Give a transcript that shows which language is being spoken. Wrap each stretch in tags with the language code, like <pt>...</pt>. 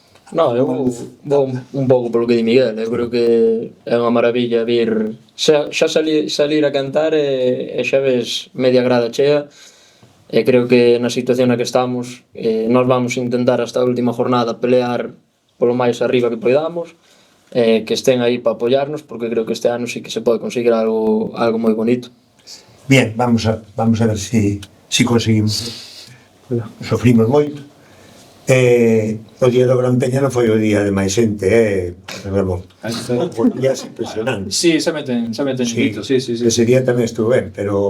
<gl>No, eu vou un pouco polo que di Miguel, eu creo que é unha maravilla vir xa salir a cantar e xa ves media grada chea, e creo que na situación na que estamos nós vamos intentar hasta a última jornada pelear polo máis arriba que podamos, que estén aí para apoiarnos, porque creo que este ano sí que se pode conseguir algo moi bonito.</gl> <es>Bien, vamos a ver si conseguimos.</es> <gl>Sofrimos moito. O día do Gran Peña non foi o día de máis xente, Ramón. E é impresionante.</gl> <es>Sí, se meten Sí, sí.</es> <gl>Ese día tamén estuve ben, pero...</gl>